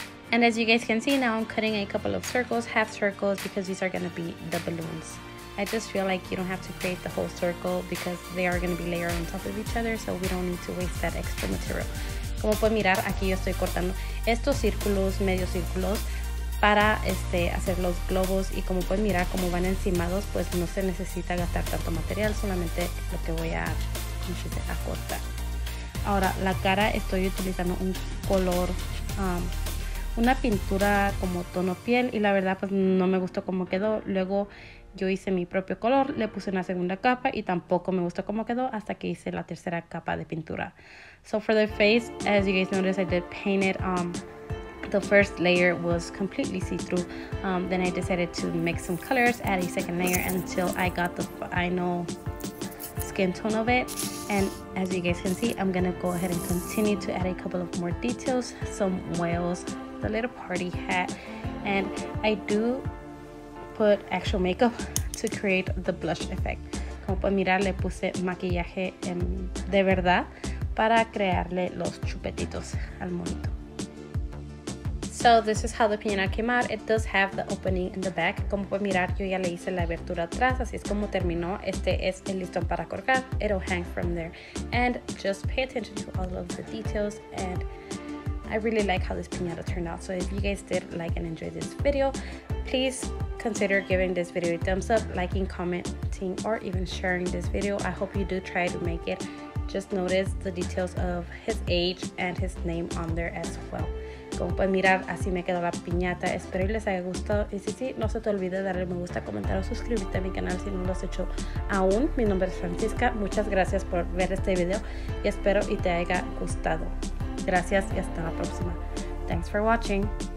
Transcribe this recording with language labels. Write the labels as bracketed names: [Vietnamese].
[English] And as you guys can see, now I'm cutting a couple of circles, half circles, because these are going to be the balloons. I just feel like you don't have to create the whole circle because they are going to be layered on top of each other, so we don't need to waste that extra material. [Spanish] Como pueden mirar, aquí yo estoy cortando estos círculos, medios círculos, para hacer los globos, y como pueden mirar, como van encimados, pues no se necesita gastar tanto material, solamente lo que voy a cortar. Ahora, la cara estoy utilizando un color, una pintura como tono piel, y la verdad pues no me gustó cómo quedó. Luego yo hice mi propio color, le puse una segunda capa y tampoco me gustó cómo quedó hasta que hice la tercera capa de pintura. [English] So for the face, as you guys notice, I did paint it. The first layer was completely see-through. Then I decided to mix some colors, add a second layer until I got the final skin tone of it. And as you guys can see, I'm gonna go ahead and continue to add a couple of more details, some whales, the little party hat, and I do put actual makeup to create the blush effect. [Spanish] Como pueden mirar, le puse maquillaje de verdad para crearle los chupetitos al monito. [English] So this is how the piñata came out. It does have the opening in the back. [Spanish] Como pueden mirar, yo ya le hice la abertura atrás, así es como terminó. Este es el listón para colgar. [English] It'll hang from there. And just pay attention to all of the details, and I really like how this piñata turned out. So if you guys did like and enjoy this video, please consider giving this video a thumbs up, liking, commenting, or even sharing this video. I hope you do try to make it. Just notice the details of his age and his name on there as well. [Spanish] Como pueden mirar, así me quedó la piñata. Espero y les haya gustado. Y si no se te olvide darle me gusta, comentar o suscribirte a mi canal si no lo has hecho aún. Mi nombre es Francisca. Muchas gracias por ver este video y espero y te haya gustado. Gracias y hasta la próxima. [English] Thanks for watching.